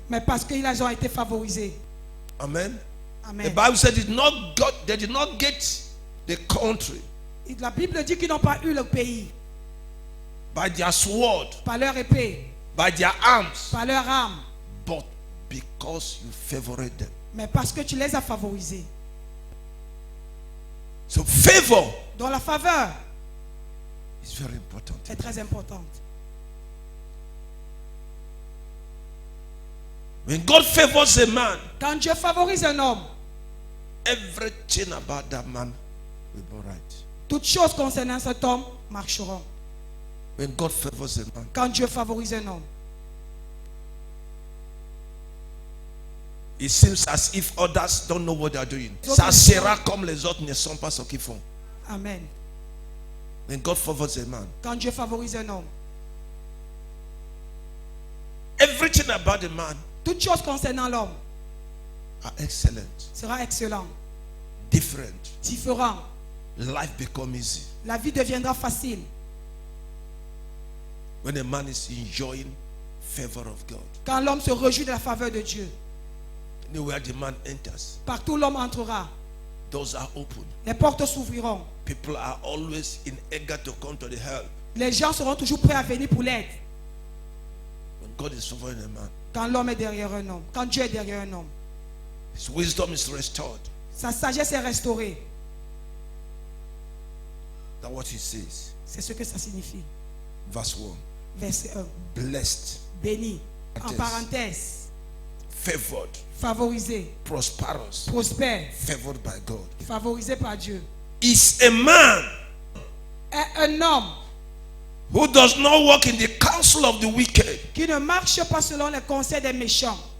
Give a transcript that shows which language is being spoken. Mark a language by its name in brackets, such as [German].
[French] mais parce qu'ils ont été favorisés. [English] Amen. The Amen. Bible said they did not get the country [French] La Bible dit qu'ils n'ont pas eu le pays [English] by their sword, [French] par leur épée, [English] by their arms, [French] par leur âme, [English] but because you favored them. [French] mais parce que tu les as favorisés. [English] So favor [French] Donc la faveur [English] is very important. [French] est très importante. [English] When God favors a man, [French] Quand Dieu favorise un homme, [English] everything about that man will be right. [French] toutes choses concernant cet homme marcheront. [English] When God favors a man, [French] Quand Dieu favorise un homme, [English] it seems as if others don't know what they are doing. [French] Ça sera comme les autres ne sont pas ce qu'ils font. amen. [English] When God favors a man, [French] Quand Dieu favorise un homme, [English] everything about the man [French] toutes choses concernant l'homme [English] are excellent, [French] sera excellent, [English] different. [French] différent. [English] Life becomes easy. [French] La vie deviendra facile. [English] When a man is enjoying favor of God. [French] Quand l'homme se réjouit de la faveur de Dieu, [English] Anywhere the man enters, [French] partout où l'homme entrera, [English] doors are open. [French] les portes s'ouvriront. [English] People are always in eager to come to the help [French] Les gens seront toujours prêts à venir pour l'aide. [English] When God is favoring a man, [French] Quand l'homme est derrière un homme. Quand Dieu est derrière un homme. [English] his wisdom is restored. [French] Sa sagesse est restaurée. [English] That's what he says. [French] C'est ce que ça signifie. [English] Verse 1. [French] Verset 1. [English] Blessed, [French] Béni. En parenthèse. [English] favored, [French] Favorisé. [English] prosperous, [French] Prospère. [English] favored by God. [French] Favorisé par Dieu. [English] Is a man [French] Est un homme [English] who does not walk in the counsel of the wicked. [French] qui ne marche pas selon les conseils des méchants.